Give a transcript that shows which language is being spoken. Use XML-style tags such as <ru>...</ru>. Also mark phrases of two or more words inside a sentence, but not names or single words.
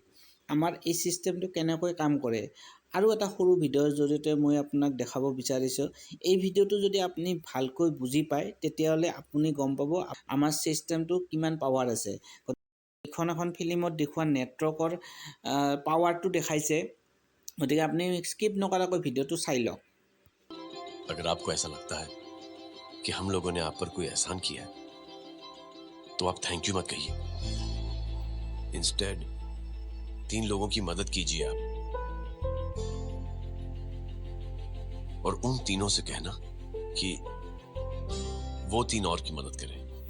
<as>আমাৰ এই চিষ্টেমটো কেনেকৈ কাম কৰে আৰু এটা সৰু ভিডিঅ'ৰ জৰিয়তে মই আপোনাক দেখাব বিচাৰিছোঁ। এই ভিডিঅ'টো যদি আপুনি ভালকৈ বুজি পায়, তেতিয়াহ'লে আপুনি গম পাব আমাৰ চিষ্টেমটো কিমান পাৱাৰ আছে। এখন ফিল্মত দেখুওৱা নেটৱৰ্কৰ পাৱাৰটো দেখাইছে, গতিকে আপুনি স্কিপ নকৰাকৈ ভিডিঅ'টো চাই লওক।</as> <hi>अगर आपको ऐसा लगता है कि हम लोगों ने आप पर कोई एहसान किया है, तो आप</hi> <en>thank you</en> <hi>मत कहिए। इंस्टेड 3 लोगों की मदद कीजिए आप, और उन तीनों से कहना कि वो 3 और की मदद करें।</hi>